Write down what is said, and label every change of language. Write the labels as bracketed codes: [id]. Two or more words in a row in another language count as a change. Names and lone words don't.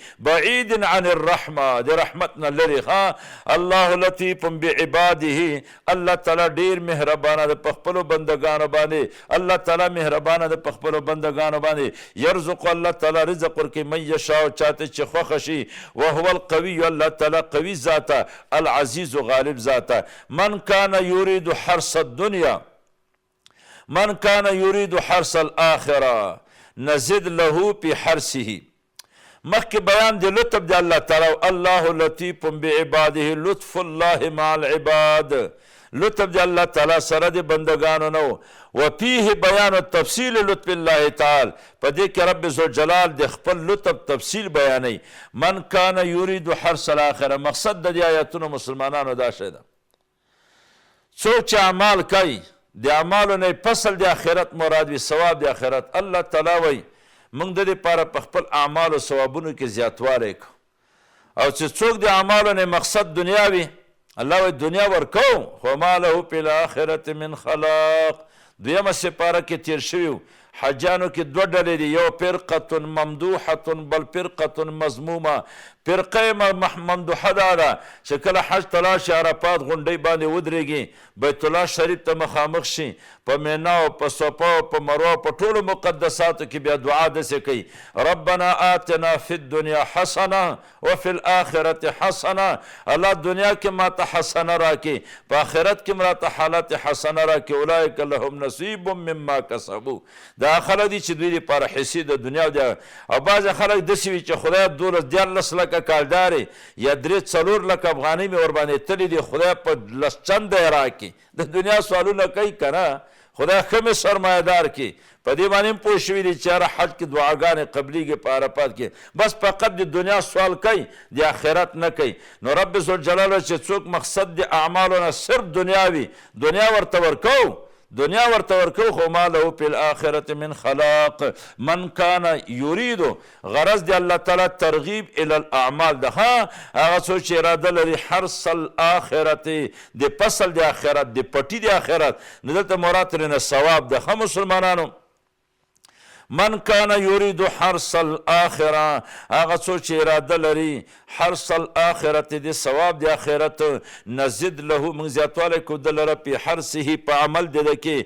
[ar] بعید عن الرحمه، [ps] د رحمت نه لري. ها [ar] الله لطیف بعباده، [ps] الله تعالی ډیر مهربانه ده په خپل بندگانو باندې. الله تعالی مهربانه ده په خپل بندگانو باندې. يرزق الله تعالی رزق ورکوي [ar] من یشاء، [ps] چاته چې خوښ شي. [ar] وهو القوي، [ps] الله تعالی قوي ذاته، العزیز غالب ذاته. [ar] من کان یرید حرث الدنیا، من کان یرید حرث الاخره نزد له فی حرثه. [ps] مخکې بیان دی لطف دی الله تعالی. [ar] الله لطیف بعباده، لطف الله مع العباد، [ps] لطف دی الله تعالی سره د بندگانو نو. [ar] وفيه بیان التفصیل لطف الله تعالی، [ps] په دې کې رب ذوالجلال د خپل لطف تفصیل بیانوي. [ar] من کان یرید حرث الاخره، [ps] مقصد د دې آیاتونو مسلمانانو دا شی ده، څوک چې اعمال کوي د اعمالو نه فصل د آخرت مراد وي، ثواب د آخرت. الله تعالی وایي موږ د دې لپاره په خپل اعمالو ثوابونو کې زیاتوالی کوو. او چې څوک د اعمالو نه مقصد دنیا وي، الله وایي دنیا ورکوم، خو [ar] ما له فی الاخرة من خلاق. [ps] دویمه سپاره کې تیر شوي حجانو کې دوه ډلې دي، یو [ar] فرقة ممدوحة [ps] بل [ar] فرقة مذمومه. فرقه ممدوحه [ps] دا ده چې کله حج ته لاړ شي، عرفات غونډۍ باندې ودرېږي، بیت الله شریف ته مخامخ شي، په مینا او په صفا او په مروه په ټولو مقدساتو کې بیا دعا داسې کوي: [ar] ربنا آتنا فی الدنیا حسنه وفي الاخرة حسنه. [ps] الله دنیا کې ماته حسنه راکړي، په آخرت کې ماته حالت حسنه راکړي. [ar] اولئک لهم نصیب مما کسبوا، [ps] دا خلک دي چې دوی لپاره حصې د دنیا دي. او بعضې خلک داسې وي چې خدای 12 لکه کالدارې یا 3-4 لکه افغانۍ مې ورباندې تلي دي، خدای په 10 چنده یې راکړي. د دنیا سوالونه کوي که نه، خدای ښه مې سرمایهدار کړي. په دې باندې هم پوه شوي دي چې هره حج کې دعاګانې قبلیږي په عرفات کې، بس فقط د دنیا سوال کوي، د آخرت نه کوي. نو رب ذوالجلال چې څوک مقصد د اعمالو نه صرف دنیا وي، دنیا ورته ورکو، دنیا ورته ورکو، خو [ar] ما له فی الاخرة من خلاق. من کان یرید، [ps] غرض دی [ar] الله تعالی ترغیب الی الاعمال ده. [ps] ها هغه څوک چې اراده لري [ar] حرث الاخرة، [ps] د فصل د آخرت، د پټي د آخرت، نو دلته مراد ترېنه ثواب ده. ښه مسلمانانو، [ar] من کان یرید حرث الاخره، [ps] هغه څوک چې اراده لري [ar] حرث الاخره، [ps] د ثواب د آخرت، [ar] نزد له [ps] موږ زیاتوالی کو د لره په حرثه، په عمل د ده کې.